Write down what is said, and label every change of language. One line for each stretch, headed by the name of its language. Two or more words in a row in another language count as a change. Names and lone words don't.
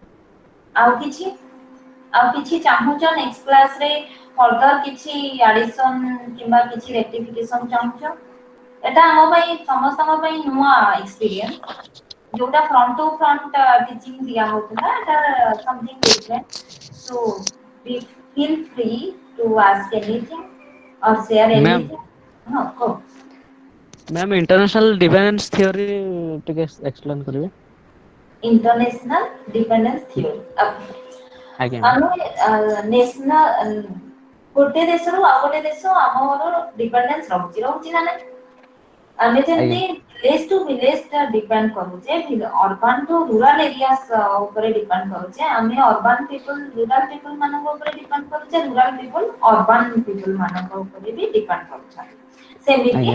Odia: ଆଉ କିଛି ଚାହୁଁଛ ନେକ୍ସଟ କ୍ଲାସରେ ଫର୍ଦର କିଛି ଆଡିସନ କିମ୍ବା କିଛି ରେକ୍ଟିଫିକେସନ ଚାହୁଁଛ ଏଟା ଆମ ପାଇଁ ସମସ୍ତଙ୍କ ପାଇଁ ନୂଆ ଏକ୍ସପିରିଏନ୍ସ ଯୋଉଟା
English: front to front teaching
Odia: ଦିଆ ହଉଥିଲା ଏଟା
English: something different so feel free to ask anything or share
Odia: ମ୍ୟାମ୍ anything ହଁ କହ ମ୍ୟାମ୍
English: international defence theory
Odia: ଟିକେ ଏକ୍ସପ୍ଲେନ କରିବେ
English: international dependence theory
Odia: ଆଜ୍ଞା ମ୍ୟାମ୍ ଆମେ ନ୍ୟାସନାଲ ଗୋଟେ ଦେଶରୁ ଆଉ ଗୋଟେ ଦେଶ ଆମର ଡିପେଣ୍ଡେନ୍ସ ରହୁଛି ନା ନାହିଁ ଆମେ ଆଜ୍ଞା ଯେମିତି
English: village to village
Odia: ଡିପେଣ୍ଡ କରୁଛେ
English: urban to rural areas
Odia: ଉପରେ ଡିପେଣ୍ଡ କରୁଛେ ଆମେ
English: urban people rural people
Odia: ମାନଙ୍କ ଉପରେ ଡିପେଣ୍ଡ କରୁଛେ
English: rural people urban people
Odia: ମାନଙ୍କ ଉପରେ ବି ଡିପେଣ୍ଡ କରୁଛନ୍ତି ସେମିତି